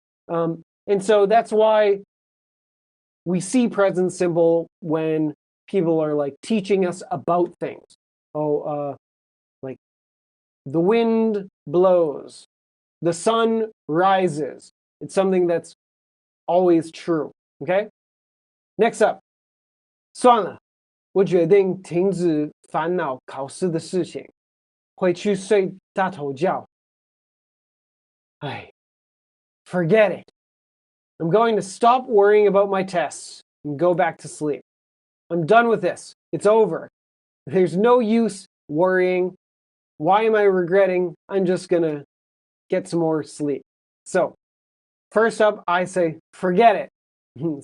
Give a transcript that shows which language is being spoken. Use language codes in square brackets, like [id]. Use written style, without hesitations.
[en] And so that's why we see present simple when people are like teaching us about things. Like the wind blows, the sun rises. It's something that's always true. Okay? Next up, [zh] 算了，我决定停止烦恼考试的事情，回去睡大头觉。 [en] 唉 forget it. I'm going to stop worrying about my tests and go back to sleep. I'm done with this. It's over. There's no use worrying. Why am I regretting? I'm just going to get some more sleep. So, first up, I say, forget it.